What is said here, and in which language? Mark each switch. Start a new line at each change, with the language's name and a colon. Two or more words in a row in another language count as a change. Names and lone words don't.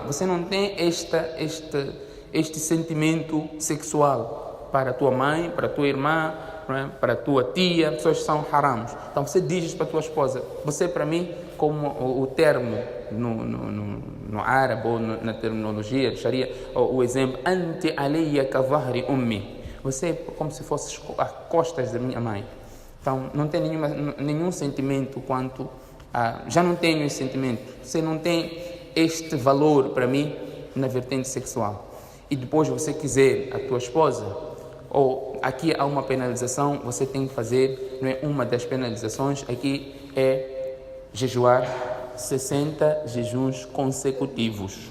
Portuguese: Você não tem este sentimento sexual para a tua mãe, para a tua irmã, para a tua tia, pessoas que são harams. Então você diz para a tua esposa, você para mim, como o termo no árabe ou na terminologia de Sharia, o exemplo,
Arabic: أنت علي كظهر أمي.
Portuguese: Você é como se fosse as costas da minha mãe. Então não tem nenhum sentimento quanto a... Já não tenho esse sentimento. Você não tem este valor para mim na vertente sexual. E depois você quiser a tua esposa, ou aqui há uma penalização, você tem que fazer, não é, uma das penalizações aqui é jejuar 60 jejuns consecutivos.